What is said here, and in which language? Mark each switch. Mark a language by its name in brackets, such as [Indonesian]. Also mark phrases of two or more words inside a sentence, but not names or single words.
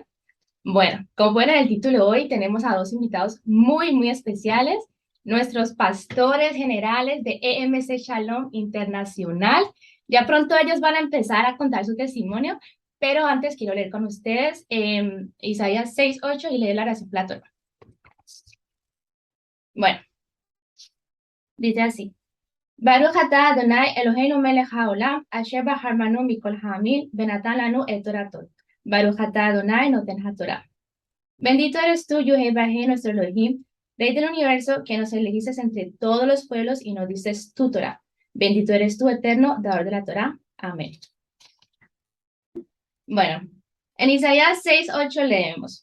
[Spanish] Bueno, como pueden ver en el título, hoy tenemos a dos invitados muy especiales, nuestros pastores generales de EMC Shalom Internacional. Ya pronto ellos van a empezar a contar su testimonio, pero antes quiero leer con ustedes Isaías 6:8 y leer la oración Platón. Bueno, dice así. [Hebrew] ברוך אתה ה' אלהינו מלך העולם אשר בחר בנו מכל העמים ונתן לנו את תורתו. ברוך אתה ה' נותן התורה. [Spanish] Bendito eres tú, Yahweh, nuestro Elohim, Rey del universo, que nos elegiste entre todos los pueblos y nos diste tu Torah. Bendito eres tú, eterno, dador de la Torah. Amén. Bueno, en Isaías 6:8 leemos.